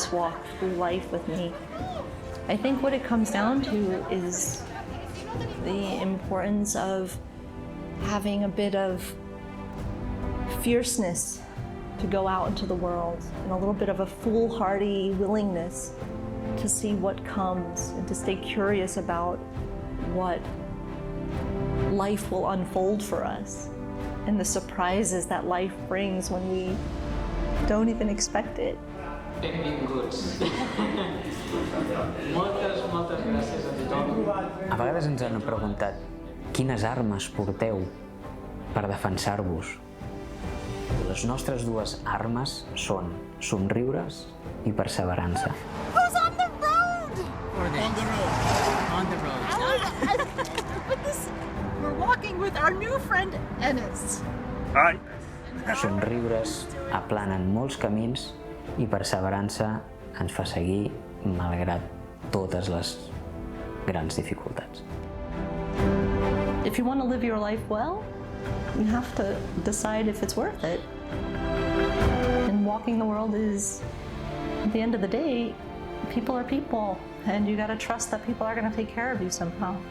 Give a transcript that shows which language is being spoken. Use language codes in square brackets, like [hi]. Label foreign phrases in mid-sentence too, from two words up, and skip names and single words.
[en] this walk through life with me, I think what it comes down to is the importance of having a bit of fierceness to go out into the world, and a little bit of a foolhardy willingness to see what comes and to stay curious about what life will unfold for us and the surprises that life brings when we don't even expect it. [ca] Benvinguts. Moltes gràcies a tothom. A vegades ens han preguntat quines armes porteu per defensar-vos. Les nostres dues armes són somriures i perseverança. [en] Who's on the road? On the road. But this, we're walking with our new friend Enes. [ca] Somriures aplanen molts camins i perseverança ens fa seguir malgrat totes les grans dificultats. [en] If you want to live your life well, you have to decide if it's worth it. And walking the world is, at the end of the day, people are people, and you gotta trust that people are gonna take care of you somehow.